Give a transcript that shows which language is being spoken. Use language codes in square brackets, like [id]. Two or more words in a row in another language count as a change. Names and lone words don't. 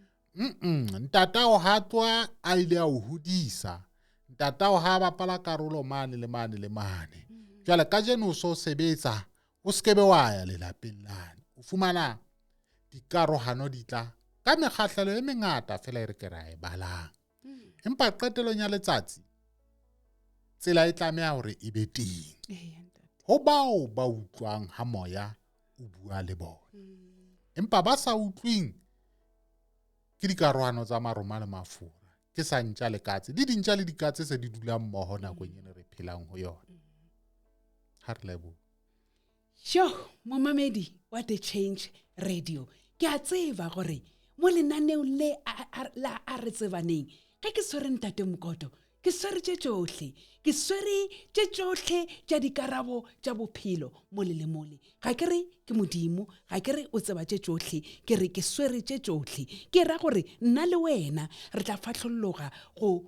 [st] ntatao ha tswa a ile a o hodisa ntatao ha bapala karolo mane le mane le mane jwale ka jeno o so sebetsa o skebe wa ya lelapeng lane o fumana dikarohano di tla ka mekgahlelo e mengata fela e re ke ra e balang empa qetelong ya letsatsi tsela e tlameha hore e be teng ho bao ba utlwang ha moya o bua le bona empa ba sa utlwing ke dikarohano tsa maroma le mafura ke sa ntja le katse di dintja le dikatse se di dula mmoho nakong ene re phelang ho yona ha re lebo [nso] momamedi wa The Change Radio ke a tseba gore mo lenaneo le a re tsebaneng ga ke swere ntate Mokoto ke swere tše tšohle ke swere tše tšohle tša dikarabo tša bophelo mole le mole ga ke re ke modimo ga ke re o tseba tše tšohle ke re ke swere tše tšohle ke ra gore nna le wena re tla fahlologa go